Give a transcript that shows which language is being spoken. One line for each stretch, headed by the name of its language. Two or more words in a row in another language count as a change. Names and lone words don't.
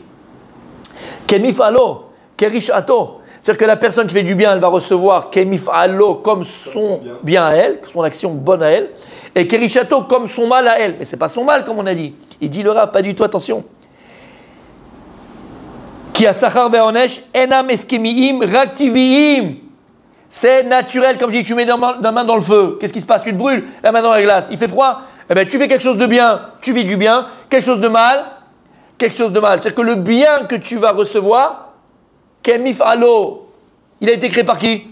Hebrew: כמפעלו, כרשעתו.
French: C'est-à-dire que la personne qui fait du bien, elle va recevoir Kemifalo comme son bien à elle, son action bonne à elle. Et Kerishato comme son mal à elle. Mais ce n'est pas son mal, comme on a dit. Il dit le Rav, pas du tout, attention.
Hebrew: כי השכר והעונש אינם הסכמיים ריאקטיביים.
French: C'est naturel, comme je dis, tu mets la main dans le feu. Qu'est-ce qui se passe? Tu te brûles, la main dans la glace. Il fait froid. Eh bien, tu fais quelque chose de bien, tu vis du bien. Quelque chose de mal. C'est-à-dire que le bien que tu vas recevoir, Kemifalo, il a été créé par qui?